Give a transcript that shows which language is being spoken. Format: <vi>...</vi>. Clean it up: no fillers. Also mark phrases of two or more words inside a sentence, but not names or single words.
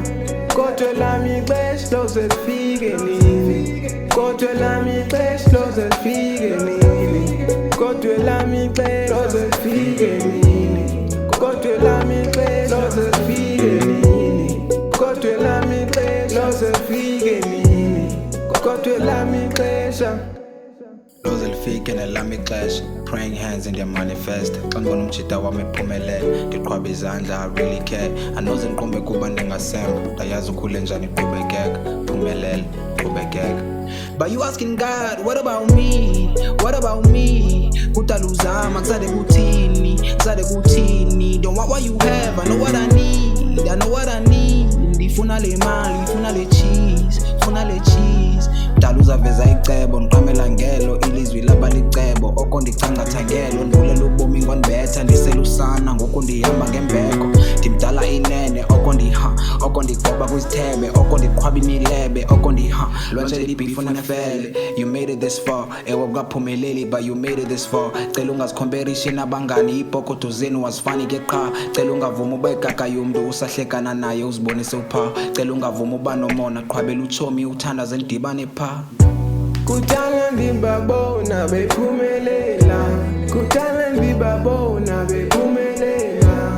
<xh>Kodwa lami ixesha loze lifike nini, kodwa lami ixesha loze lifike nini, kodwa lami ixesha loze lifike nini, kodwa lami ixesha loze lifike nini, kodwa lami ixesha loze lifike nini, kodwa lami ixesha loze lifike nelami ixesha.</xh> <en>Praying hands in their manifest.</en> <xh>Xa ngibona umjida wami ephumelela, ndiqhwaba izandla,</xh> <en>I really care.</en> <xh>Anoze ndiqumbe kuba ndingasemba, ndayazi ukhule njani iqhubekeka, phumelela, qhubekeka.</xh> <en>But you asking God, what about me? What about me?</en> <xh>Kudala uzama, kusade kuthini?</xh> <en>Don't want what you have, I know what I need, I know what I need.</en> <xh>Ndifuna le mali, ndifuna le cheese, ndifuna le cheese. Dala uzaveza icebo, ndiqamela ngelo, ilizwi labalicebo. Oko ndicangcatha ngelo, ndivulela ubomi ngondibetha, ndiselusana ngoku ndihamba ngembeko. Ndimdala inene, oko ndigoba kwizithebe, oko ndiqhwaba imilebe, oko lwatshela ibhifu nefele.</xh> <en>You made it this far,</en> <xh>ewe ukaphumeleli</xh> <en>but you made it this far.</en> <xh>Cela ungazikhomperishe nabangani, ipokoto zenu wazifani ke qha. Cela ungavuma ube gaga yomntu usahlekana naye uzibonise upha. Cela ungavuma uba nomona, qhwabela utshomi uthandaze ndibane pha. Kudala ndibabona bephumelela, kudala ndibabona bephumelela.</xh>